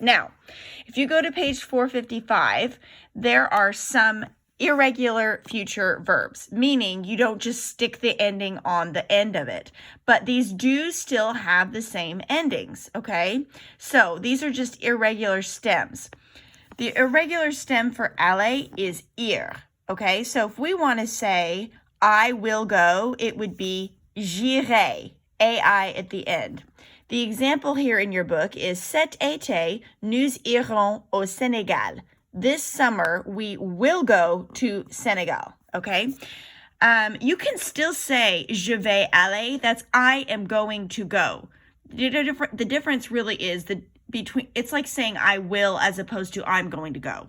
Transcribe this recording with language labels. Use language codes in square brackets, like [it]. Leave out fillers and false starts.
[en] Now, if you go to page 455, there are some irregular future verbs, meaning you don't just stick the ending on the end of it, but these do still have the same endings, okay? So these are just irregular stems. The irregular stem for aller is ir, okay? So if we want to say, I will go, it would be j'irai, ai at the end. The example here in your book is [fr] cet été, nous irons au Sénégal. [en] This summer, we will go to Senegal, okay? You can still say, [fr] je vais aller. [en] That's I am going to go. The difference really is it's like saying I will as opposed to I'm going to go.